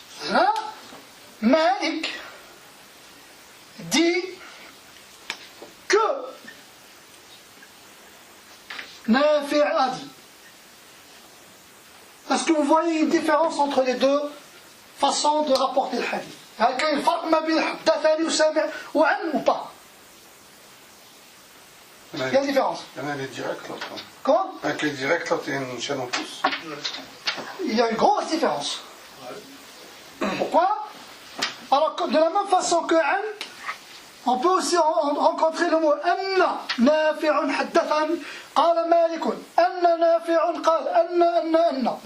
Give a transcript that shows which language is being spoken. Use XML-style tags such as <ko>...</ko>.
<fr>Là, Malik dit que Nafi' a dit. Est-ce que vous voyez une différence entre les deux façons de rapporter le hadith?</fr> <ar>هل كاين فرق ما بين حدثني وسامع وعن</ar> <fr>ou pas? Il y a une différence. Il y en a les directs, l'autre. Comment? Un qui est direct, l'autre il y a une chaîne en plus. Il y a une grosse différence. Pourquoi? Alors de la même façon que an, on peut aussi rencontrer le mot</fr> <ar>anna nafi'un haddathan qala malikun anna nafi'un qala anna.</ar>